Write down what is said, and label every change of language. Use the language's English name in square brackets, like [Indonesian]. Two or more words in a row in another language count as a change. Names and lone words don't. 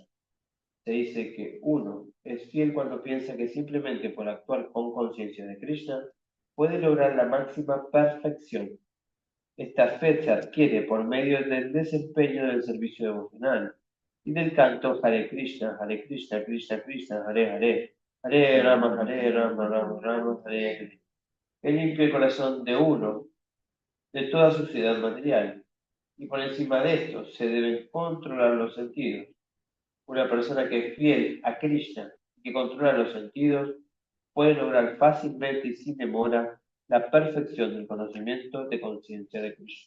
[Spanish] Se dice que uno es fiel cuando piensa que simplemente por actuar con conciencia de Krishna puede lograr la máxima perfección. Esta fe se adquiere por medio del desempeño del servicio devocional y del canto [Sanskrit] Hare Krishna, Krishna, Krishna, Hare Hare, Hare Rama, Rama, Rama, Hare Hare. [Spanish] Que limpia el corazón de uno de toda suciedad material, y por encima de esto se deben controlar los sentidos. Una persona que es fiel a Krishna y que controla los sentidos puede lograr fácilmente y sin demora la perfección del conocimiento de conciencia de Krishna.